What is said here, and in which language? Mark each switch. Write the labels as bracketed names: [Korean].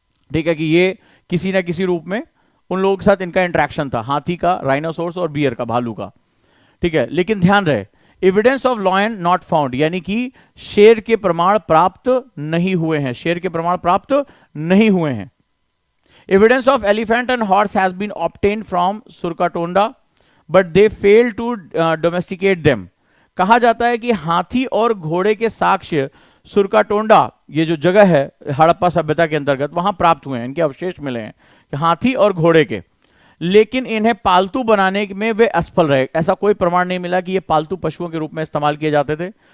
[Hindi] ठीक है, कि ये किसी ना किसी रूप में उन लोगों के साथ इनका इंटरेक्शन था, हाथी का, राइनासोरस और बियर का, भालू का। ठीक है, लेकिन ध्यान रहे, [English] evidence of lion not found, [Hindi] यानी कि शेर के प्रमाण प्राप्त नहीं हुए हैं, शेर के प्रमाण प्राप्त नहीं हुए हैं। [English] Evidence of elephant and horse has been obtained from Surkatonda, but they fail to domesticate them. [Hindi] कहा जाता है कि हाथी और घोड़े के साक्ष्य सुरकाटोंडा, ये जो जगह है हड़प्पा सभ्यता के अंतर्गत, वहां प्राप्त हुए हैं, इनके अवशेष मिले हैं हाथी और घोड़े के, लेकिन इन्हें पालतू बनाने में वे असफल रहे। ऐसा कोई प्रमाण नहीं मिला कि ये पालतू पशुओं के रूप में इस्तेमाल किए जाते थे।